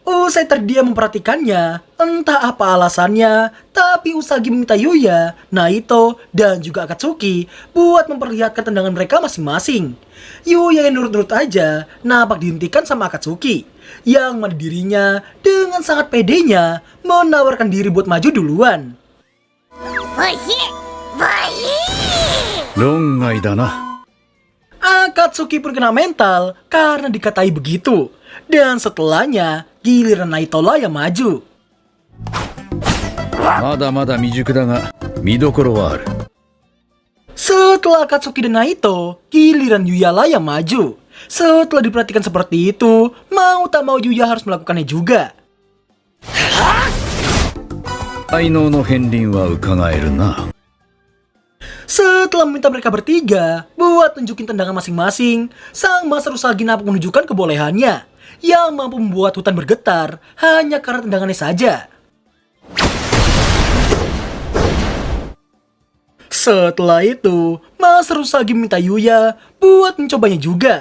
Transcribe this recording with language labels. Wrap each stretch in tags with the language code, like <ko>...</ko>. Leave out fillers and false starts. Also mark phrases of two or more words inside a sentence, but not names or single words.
<id>Usai terdiam memperhatikannya, entah apa alasannya, tapi Usagi meminta Yuya, Naito, dan juga Akatsuki buat memperlihatkan tendangan mereka masing-masing. Yuya yang nurut-nurut aja, nampak dihentikan sama Akatsuki, yang mana dirinya dengan sangat pedenya menawarkan diri buat maju duluan.</id> <ja>論外だな。</ja> <id>Akatsuki pun kena mental karena dikatai begitu. Dan setelahnya, giliran Naito lah yang maju.</id> <ja>まだまだ未熟だが、見どころはある。</ja> <id>Setelah Akatsuki dan Naito, giliran Yuya lah yang maju. Setelah diperhatikan seperti itu, mau tak mau Yuya harus melakukannya juga.</id> <ja>才能の片鱗は伺えるな。</ja> <id>Setelah meminta mereka bertiga buat tunjukin tendangan masing-masing, sang Master Usagi nampak menunjukkan kebolehannya yang mampu membuat hutan bergetar hanya karena tendangannya saja. Setelah itu, Master Usagi meminta Yuya buat mencobanya juga.</id>